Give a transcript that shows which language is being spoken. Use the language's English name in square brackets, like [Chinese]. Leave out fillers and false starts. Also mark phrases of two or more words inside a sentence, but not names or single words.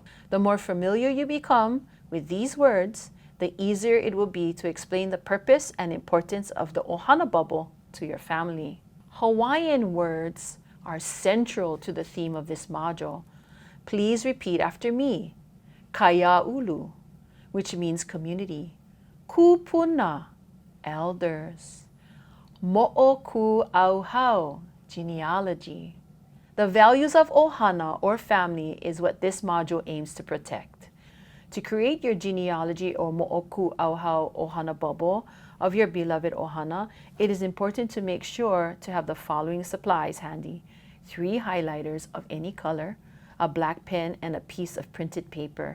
[English] The more familiar you become with these words, the easier it will be to explain the purpose and importance of the Ohana bubble to your family. Hawaiian words are central to the theme of this module. Please repeat after me. Kaiaulu, which means community. Kupuna, elders. Moʻokūʻauhau, genealogy. The values of Ohana or family is what this module aims to protect. To create your genealogy or Moʻokūʻauhau Ohana bubble of your beloved Ohana, it is important to make sure to have the following supplies handy: 3 highlighters of any color, a black pen, and a piece of printed paper.